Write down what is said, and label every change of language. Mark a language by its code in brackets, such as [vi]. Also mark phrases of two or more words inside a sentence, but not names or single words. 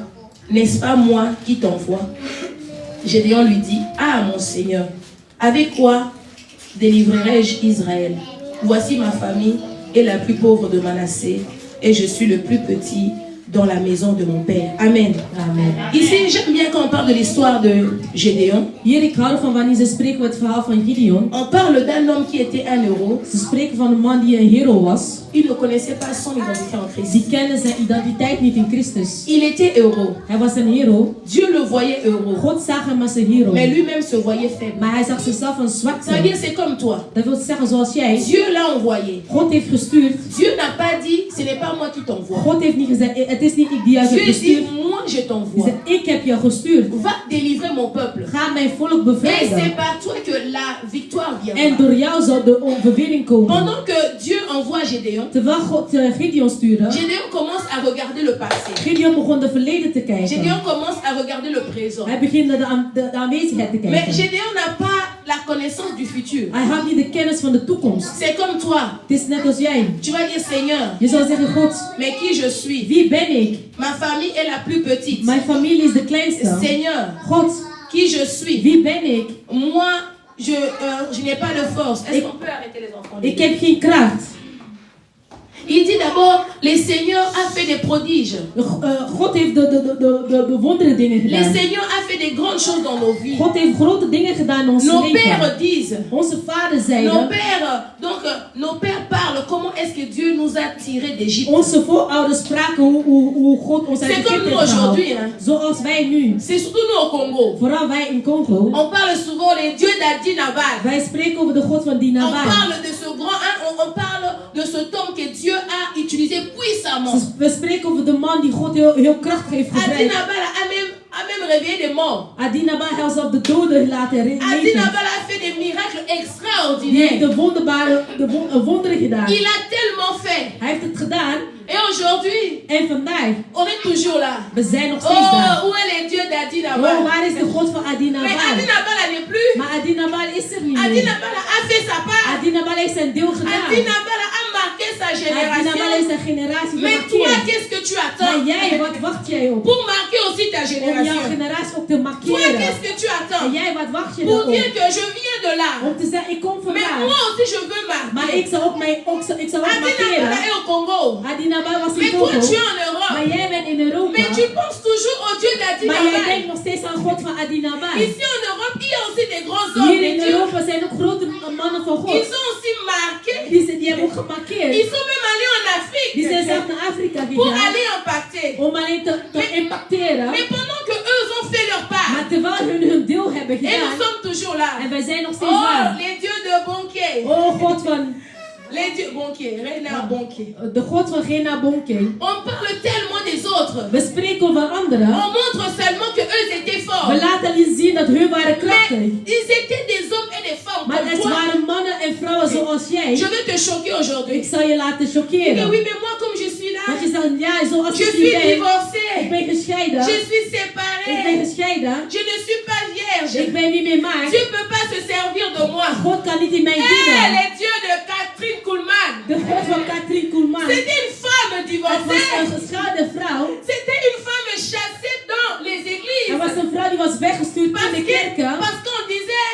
[fr] N'est-ce pas moi qui t'envoie? Gédéon lui dit: ah mon Seigneur, avec quoi délivrerai-je Israël? Voici ma famille est la plus pauvre de Manassé et je suis le plus petit dans la maison de mon père. Amen. Amen. Ici, j'aime bien quand on parle de l'histoire de Gédéon. [nl] Hier, ik hou van wanneer ze spreken het verhaal van Gideon. [fr] On parle d'un homme qui était un héros. [nl] Ze spreken van een man die een hero was. [fr] Il ne connaissait pas son identité en Christ. [nl] Die kende zijn identiteit niet in Christus. [fr] Il était héros. [nl] Hij was een hero. [fr] Dieu le voyait héros. [nl] God zag hem als een hero. [fr] Mais lui-même se voyait faible. [nl] Maar hij zag zichzelf als zwak. [fr] Ça veut dire c'est comme toi. [nl] Dat wil zeggen zoals jij. [fr] Dieu l'a envoyé. [nl] God heeft gestuurd. [fr] Dieu n'a pas dit: ce n'est pas moi qui t'envoie. [nl] God heeft niet gezegd: het is niet ik die jou heb [fr] Dieu dit: [nl] gestuurd. [fr] moi je [nl] Hij [fr] t'envoie. [nl] zegt: ik heb jou gestuurd. [fr] Va délivrer mon peuple. [nl] Ga mijn volk [fr] Et [nl] bevrijden. [fr] c'est par toi que la victoire [nl] En [fr] viendra. [nl] door jou zal de overwinning komen. [fr] Pendant que Dieu envoie Gédéon, [nl] Terwijl God Gideon stuurde, [fr] Gédéon commence à regarder le passé. [nl] Gideon begon de verleden te kijken. [fr] Gédéon commence à regarder le présent. [nl] Hij begint naar de aanwezigheid te [fr] Mais [nl] kijken. [fr] Gédéon n'a pas la connaissance du futur. [nl] Hij had niet de kennis van de toekomst. [fr] C'est comme toi. [nl] Het is net als jij. [fr] Tu vas dire: Seigneur, [nl] Je zal zeggen: God, [fr] mais qui je suis? [nl] wie ben ik? [fr] Ma famille est la plus petite. [nl] Mijn familie is de kleinste. [fr] Seigneur, [nl] God, [fr] qui je suis? [nl] wie ben ik? [fr] Moi, je n'ai pas de force. Est-ce qu'on peut arrêter les enfants? [nl] Ik heb geen kracht. [fr] Il dit d'abord: le Seigneur a fait des prodiges. [nl] God heeft de wondere dingen [fr] Le [nl] gedaan. [fr] Seigneur a fait des grandes choses dans nos vies. [nl] God heeft grote dingen gedaan in ons [fr] Nos [nl] leven. [fr] pères disent, [nl] Onze vaders zeiden, [fr] nos pères parlent comment est-ce que Dieu nous a tirés d'Égypte. [nl] onze voorouders spraken hoe God ons uit [fr] C'est comme [nl] Egypte [fr] nous [nl] heeft gehaald. [fr] aujourd'hui, hein. [nl] Zoals wij nu. [fr] C'est surtout nous au Congo. [nl] Vooral wij in Congo. [fr] On parle souvent des dieux d'Adi Nabal. [nl] Wij spreken over de God van [fr] On [nl] Dinabal. [fr] parle de ce grand, hein, on parle de cet homme que Dieu a utilisé puissamment. [nl] We spreken over de man die God heel krachtig heeft [fr] Adi [nl] gebruikt. [fr] Nabal a même réveillé des morts. [nl] Adinabal heeft zelfs de doden laten [fr] Adi [nl] leven. [fr] Nabal a fait des miracles [nl] Die heeft [fr] extraordinaires. [nl] de wonderen gedaan. [fr] Il a tellement fait. [nl] Hij heeft het gedaan. [fr] Et aujourd'hui, [nl] En vandaag, [fr] on est toujours là. [nl] we zijn nog steeds daar. [fr] Oh, où est le Dieu d'Adi [nl] Oh, [fr] Nabal? [nl] waar is de God van [fr] Mais [nl] Adinabal? [fr] Adi Nabal n'est plus. [nl] Maar Adinabal is er niet [fr] Adi [nl] meer. [fr] Nabal a fait sa part. [nl] Adinabal heeft zijn deel [fr] Adi [nl] gedaan. [fr] Nabal a marqué sa [nl] Adinabal [fr] génération. [nl] heeft zijn generatie [fr] Mais toi, [nl] gemarkeerd. [fr] qu'est-ce que tu [nl] Maar [fr] attends [nl] jij, wat wacht jij op? [fr] pour marquer aussi ta [nl] Om jouw [fr] génération? [nl] generatie ook te [fr] Toi, [nl] markeren. [fr] qu'est-ce que tu [nl] En [fr] attends [nl] jij, wat wacht je [fr] pour [nl] erop? [fr] dire que je viens de là? [nl] Om te zeggen, ik kom [fr] Mais [nl] vandaag. [fr] moi aussi, je veux [nl] Maar [fr] marquer. [nl] ik zal ook [fr] Adi Nabal [nl] markeren. [fr] est au Congo. [nl] Adinabal was in [fr] Mais toi, [nl] Congo. [fr] tu es en Europe. [nl] Maar jij bent in Europa. [fr] Mais tu penses toujours au Dieu d'Adi [nl] Maar jij [fr] Nabal. [nl] denkt nog steeds aan God van Adinabal. [fr] Ici en Europe, il y a aussi aussi des grands hommes [nl] Hier [fr] de [nl] in [fr] Dieu. [nl] Europa zijn ook grote mannen van God. [fr] Ils sont aussi marqués. [nl] Die hebben ook gemarkeerd. [fr] Ils sont même allés en Afrique [nl] Die zijn zelf naar Afrika [fr] pour [nl] gegaan. [fr] aller impacter. [nl] Om alleen te impacteren. [fr] Mais pendant que eux ont fait leur part, [nl] Maar terwijl hun deel hebben [fr] et nous [nl] gedaan. [fr] sommes toujours là. [nl] En wij zijn nog steeds [fr] Oh, [nl] daar. [fr] les dieux de Bonké. [nl] Oh, God van... [fr] Les dieux Bonké, Reina Bonké. [nl] De God van Gena Bonke. [fr] On parle tellement des autres. [nl] We spreken over anderen. [fr] On montre seulement que eux étaient forts. [nl] We laten alleen zien dat hun waren [fr] Mais [nl] krachtig. [fr] ils étaient des hommes et des femmes [nl] Maar [fr] comme [nl] het [fr] toi. [nl] waren mannen en vrouwen zoals [fr] Je [nl] jij. [fr] vais te choquer aujourd'hui. [nl] Ik zal je laten [fr] Mais [nl] choqueren. [fr] oui, mais moi comme je suis là, [nl] Want je zegt, ja, zoals [fr] je [nl] ik [fr] suis [nl] nu ben. Ik [fr] divorcée. [nl] ben gescheiden. [fr] Je suis [nl] Ik ben [fr] séparée. [nl] gescheiden. [fr] Je ne suis pas vierge. [nl] Ik ben niet meer maagd. [fr] Dieu ne peut pas se servir de moi. [nl] God kan niet in mij [fr] Eh, [nl] dienen. [fr] les dieux de Catherine Kuhlman. [nl] De God van Katrien Koelman. [fr] C'était une femme [nl] Het was [fr] divorcée. [nl] een geschaden vrouw. [fr] C'était une femme chassée dans les églises. [nl] Er was een vrouw die was weggestuurd in de kerken. [fr] Parce qu'on disait,